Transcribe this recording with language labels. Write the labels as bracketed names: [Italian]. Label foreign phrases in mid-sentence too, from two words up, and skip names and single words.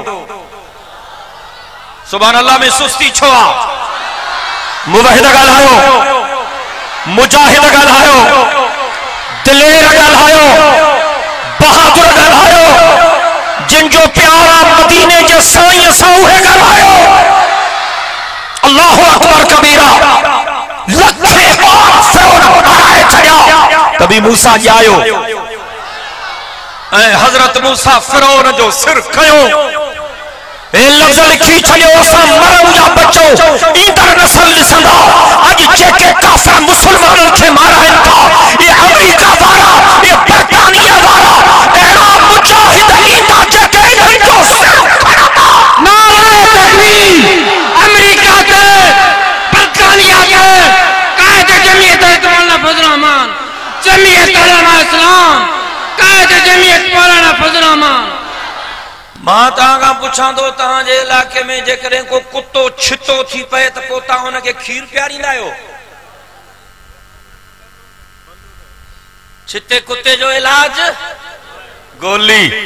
[Arabic] سبحان الله [Sindhi] में सुस्ती छो आहे? मुवहिद ॻाल्हायो, मुजाहिद ॻाल्हायो, दिलेर ॻाल्हायो, बहादुर ॻाल्हायो, जिनजो प्यारा मदीने जे साईं सां उहे ॻाल्हायो। [Arabic] الله أكبر كبيرا. [Sindhi] लखे ॿार फिरौन माराए छॾिया, तभी मूसा ॼायो ऐं हज़रत मूसा फिरौन जो सिर खयो। ए लफ़्ज़ लिखी छॾियो, असां मरूं या बचो, ईंदड़ नस्ल ॾिसंदा। अॼु जेके काफ़िर मुसलमाननि खे माराइनि था, ये अमेरिका वारा, ये बर्तानिया वारा, अहिड़ा मुजाहिद ईंदा जेके इन्हनि जो सिर खणंदा। नारे तकबीर, अमेरिका के, बर्तानिया के, कायदे जमीयत मौलाना फजल रहमान, जमीयत उलमा इस्लाम, कायदे जमीयत मौलाना फजल रहमान। मां तव्हां खां पुछां थो, तव्हांजे इलाइक़े में जेकॾहिं को कुतो छितो थी पए त पोइ तव्हां हुनखे खीर पियारींदा आहियो? छिते कुत्ते जो इलाज गोली।